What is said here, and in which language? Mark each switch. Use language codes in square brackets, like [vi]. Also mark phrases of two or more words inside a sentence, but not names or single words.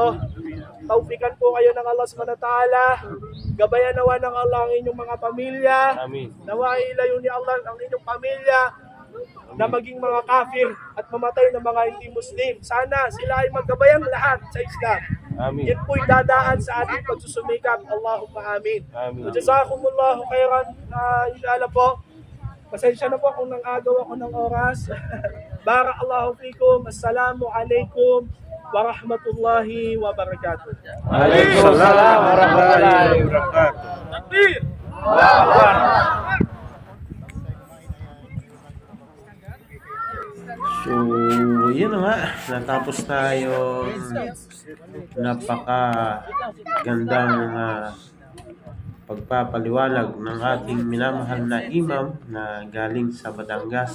[tl] Taufikan po kayo ng Allah SWT. Gabayan nawa ng Allah ang inyong mga pamilya. Amin. Nawa ilayo ni Allah ang inyong pamilya na maging mga kafir at mamatay ng mga hindi Muslim. Sana sila ay maggabayang lahat sa Islam. Amin. Yan po'y dadaan sa ating pagsusumikap. [ar] اللهم آمين. [tl] Amin. [ar] جزاكم الله خيرا. [tl] Inshallah po. Pasensya na po kung nang-agaw ako ng oras. [ar] بارك الله فيكم. السلام عليكم ورحمة الله وبركاته. وعليكم السلام ورحمة الله وبركاته. [tl] Takbir! So, yun na nga. Natapos tayo napakagandang pagpapaliwanag ng ating minamahal na imam na galing sa Batangas.